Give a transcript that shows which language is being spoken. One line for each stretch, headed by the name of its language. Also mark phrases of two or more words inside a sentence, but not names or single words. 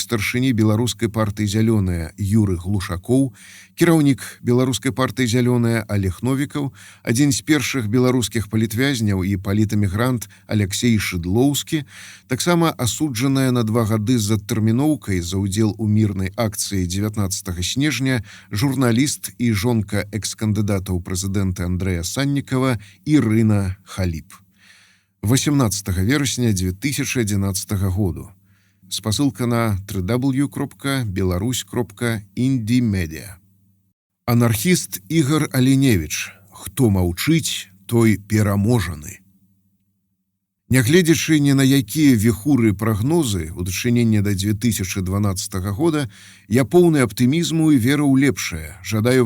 Belarusian: старшыні беларускай партыі «Зялёная» Юры Глушакоў, кіраўнік беларускай партыі «Зялёная» Олег Новікаў, адзін з першых беларускіх палітвязняў і палітэмігрант Алексей Шыдлоўскі, таксама асуджаная на 2 гады з адтэрміноўкай за ўдзел у мірнай акцыі 19 снежня журналіст і жонка экс-кандыдата ў прэзідэнты Андрэя Саннікава Ірына Халіп. 18 верасня 2011 году. Спасылка на www.belarus.indie.media. Анархіст Ігар Аліневіч. Хто маўчыць, той пераможаны. Нягледзячы ні на якія віхуры прагнозы ў дачыненні да 2012 года, я поўны аптымізму і веру ў лепшае.